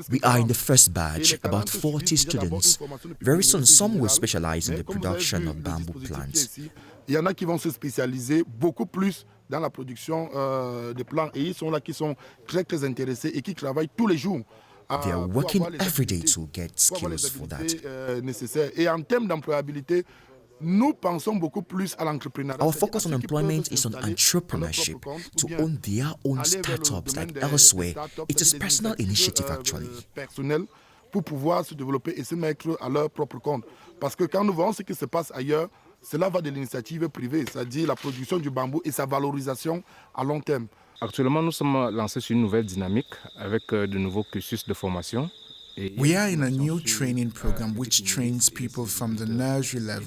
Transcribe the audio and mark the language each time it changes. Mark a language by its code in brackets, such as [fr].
[en] We are in the first batch, about 40 students. Very soon, some will specialize in the production of bamboo plants. [fr] Il y en a qui vont se spécialiser beaucoup plus dans la production de plants. Et ils sont là qui sont très, très intéressés et qui travaillent tous les jours. [en] They are working every day to get skills for that. [fr] Nécessaires. Et en termes d'employabilité, nous pensons beaucoup plus à l'entrepreneuriat. [en] Our focus on employment is on entrepreneurship, to own their own startups like elsewhere. It is personal initiative actually. [fr] Personnel pour pouvoir se développer et se mettre à leur propre compte. Parce que quand nous voyons ce qui se passe ailleurs, cela va de l'initiative privée, c'est-à-dire la production du bambou et sa valorisation à long terme. Actuellement, nous sommes lancés sur une nouvelle dynamique avec de nouveaux cursus de formation. [en] We are in a new training program which trains people from the nursery level.